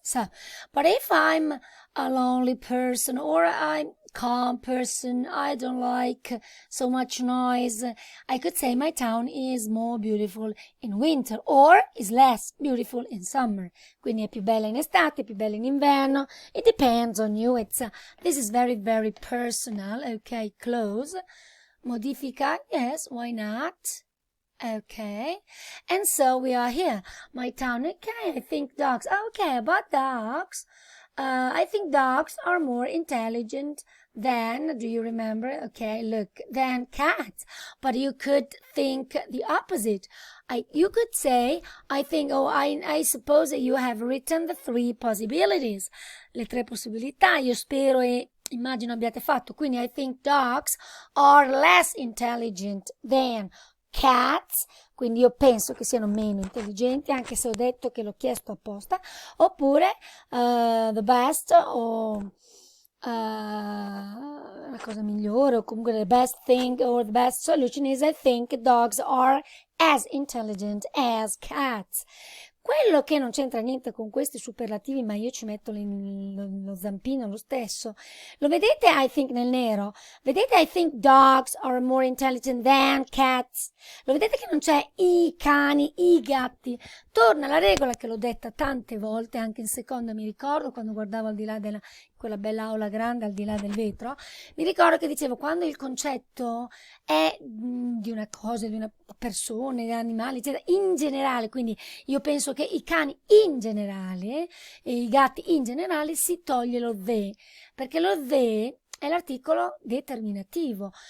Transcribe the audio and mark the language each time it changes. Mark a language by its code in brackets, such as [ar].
[en] So, but if I'm a lonely person or I'm calm person, I don't like so much noise, I could say my town is more beautiful in winter or is less beautiful in summer. [it] Quindi è più bella in estate, più bella in inverno. [en] It depends on you. This is very, very personal. Okay, close. Modifica, yes, why not? Okay, and so we are here. My town, okay, I think dogs. Okay, about dogs. I think dogs are more intelligent than, do you remember? Okay, look, than cats. But you could think the opposite. You could say, I suppose that you have written the three possibilities. [it] Le tre possibilità, io spero e immagino abbiate fatto. Quindi [en] I think dogs are less intelligent than cats, [it] quindi io penso che siano meno intelligenti, anche se ho detto che l'ho chiesto apposta, oppure [en] the best [it] o la cosa migliore, o comunque [en] the best thing or the best solution is I think dogs are as intelligent as cats. [it] Quello che non c'entra niente con questi superlativi, ma io ci metto lo zampino lo stesso. Lo vedete, [en] I think, [it] nel nero? Vedete, [en] I think dogs are more intelligent than cats? [it] Lo vedete che non c'è i cani, i gatti? Torna la regola che l'ho detta tante volte, anche in seconda, mi ricordo, quando guardavo al di là quella bella aula grande, al di là del vetro, mi ricordo che dicevo, quando il concetto è di una cosa, di una persona, di animali, eccetera, in generale, quindi io penso che i cani in generale e i gatti in generale si toglie lo the, perché lo the è l'articolo determinativo.